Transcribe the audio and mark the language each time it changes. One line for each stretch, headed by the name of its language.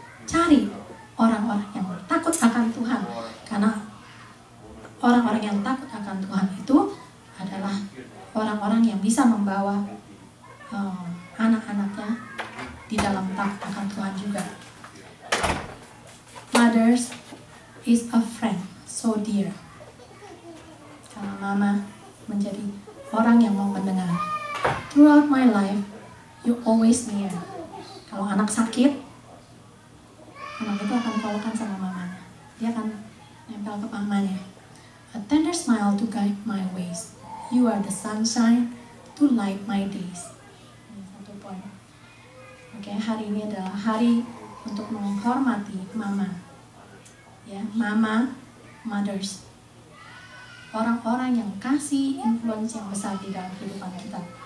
Indonesian: Cari orang-orang yang takut akan Tuhan, karena orang-orang yang takut akan Tuhan itu adalah orang-orang yang bisa membawa anak-anaknya di dalam takut akan Tuhan juga.
English: Mothers is a friend so dear.
Indonesian: Karena mama menjadi orang yang mau mendengar.
English: Throughout my life, you always near.
Indonesian: Kalau anak sakit, anak itu akan pelukan sama mamanya. Dia akan nempel ke mamanya.
English: A tender smile to guide my ways. You are the sunshine to light my days.
Indonesian: Ini satu poin. Oke, hari ini adalah hari untuk menghormati mama. Ya, mama, mothers. Orang-orang yang kasih influence yang besar di dalam kehidupan kita.